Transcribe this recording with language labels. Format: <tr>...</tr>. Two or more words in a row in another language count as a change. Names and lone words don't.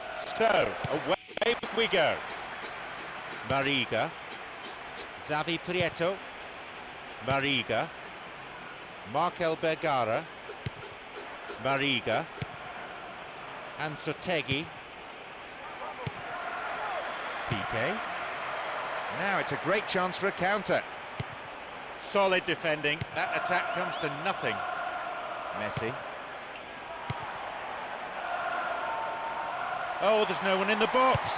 <en>So, away we go. Mariga. Xavi Prieto. Mariga. Markel Bergara. Mariga. Ansotegui. Piqué. Now it's a great chance for a counter. Solid defending. That attack comes to nothing. Messi. Oh, there's no one in the box.</en>